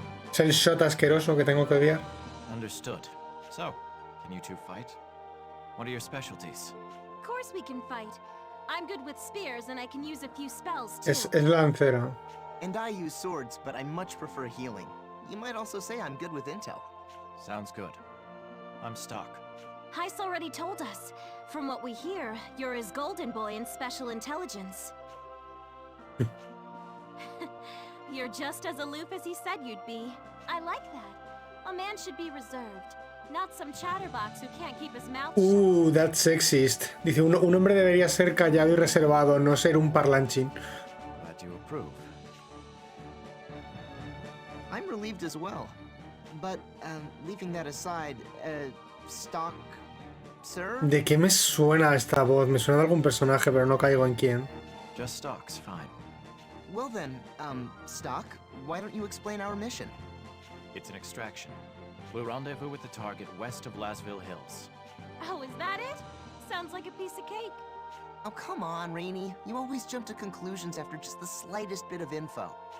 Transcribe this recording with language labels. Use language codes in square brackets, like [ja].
[es] Es el shot asqueroso que tengo que odiar. [en] Understood. So, can you 2 fight? What are your specialties? Of course we can fight. I'm good with spears and I can use a few spells too. [es] Es lancera. [en] And I use swords, but I much prefer healing. You might also say I'm good with intel. Sounds good. I'm Stock. Heist already told us. From what we hear, you're his golden boy in special intelligence. You're just as aloof as he said you'd be. I like that. A man should be reserved, not some chatterbox who can't keep his mouth shut. That's sexist. [es] Dice, un hombre debería ser callado y reservado, no ser un parlanchín. [en] Glad you approve. I'm relieved as well. But, leaving that aside, Stock... Sir? [es] ¿De qué me suena esta voz? Me suena de algún personaje, pero no caigo en quién. [en] Just Stock's fine. Well then, Stock, why don't you explain our mission? It's an extraction. We'll rendezvous with the target west of Lasville Hills. Oh, is that it? Sounds like a piece of cake. Oh, come on, Rainy. You always jump to conclusions after just the slightest bit of info.